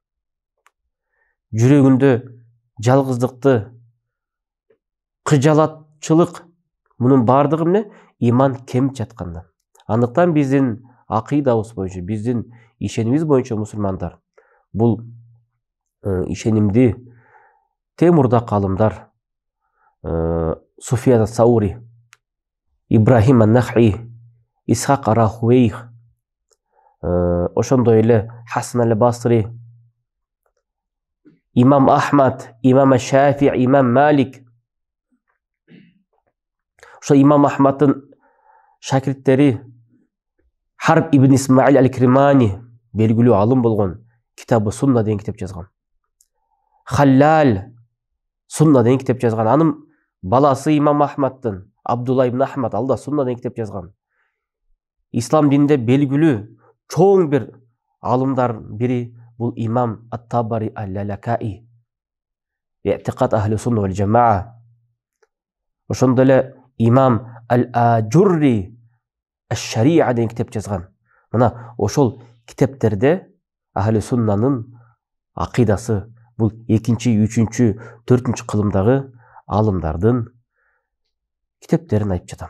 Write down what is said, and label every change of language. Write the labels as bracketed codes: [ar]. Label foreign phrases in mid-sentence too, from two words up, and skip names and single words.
[ky] Жүрөгүндө жалгыздыкты, кыжалатчылык, мунун баардыгы эмне? Иман кемип жатканда. Андыктан биздин акыйдабыз боюнча, биздин ишенимибиз боюнча мусулмандар бул ишенимди темурда калымдар, Суфиян ас-Саури, Ибрахим ан-Нахи, Исхак ар-Рахуэйх, ошондой эле Хасан аль-Басри, имам Ахмад, имам Аш-Шафии, имам Малик. Ошо имам Ахмаддын шакирттери Харб ибн Исмаил аль-Кримани, белгилүү алым болгон, Китабы Сунна деген китеп жазган. Халлал Сунна деген китеп жазган. Анын баласы имам Ахмаддын, Абдулла ибн Ахмад, ал да Сунна деген китеп жазган. Ислам дининде белгилүү чоң бир алымдар бири бул имам Ат-Табари аль-Лалакаи, И'тиқад ахли сунна вал жамаа. Ошондой эле имам Аль-Аджурри Аш-Шариа деген китеп жазган. Мына ошол китептерде [ar] أهل السنة [ky] акыйдасы Бул 2-чи, 3-чү, 4-чү кылымдагы алымдардын китептерин айтып жатам.